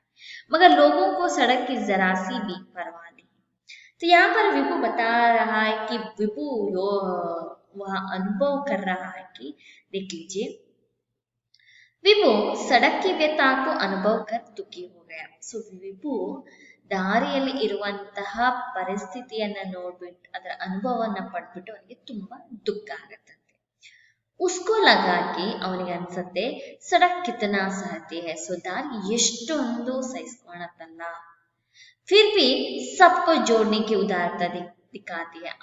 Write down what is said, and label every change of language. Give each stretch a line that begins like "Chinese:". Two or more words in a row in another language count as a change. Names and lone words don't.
Hindi: मगर लोगों को सड़क की जरा सी भी परवाह नहीं. तो यहाँ पर विभु बता रहा है कि विभु वह अनुभव कर रहा है कि देख लीजिए, विभु सड़क की व्यथा को अनुभव कर दुखी हो गया.
Kannada: ಸೊ ವಿಭು ದಾರಿಯಲ್ಲಿ ಇರುವಂತಹ ಪರಿಸ್ಥಿತಿಯನ್ನ ನೋಡ್ಬಿಟ್ಟು ಅದರ ಅನುಭವವನ್ನ ಪಡ್ಬಿಟ್ಟು ಅವನಿಗೆ ತುಂಬಾ ದುಃಖ ಆಗತ್ತಂತೆ.
Hindi: उसको लगाकि
Kannada: ಅವನಿಗೆ ಅನ್ಸತ್ತೆ
Hindi: सड़क कितना सहती है.
Kannada: ಸೊ ದಾರಿ ಎಷ್ಟೊಂದು ಸಹಿಸ್ಕೊಳತ್ತಲ್ಲ.
Hindi: फिर भी सबको जोड़ने की उदारता दिखाती है.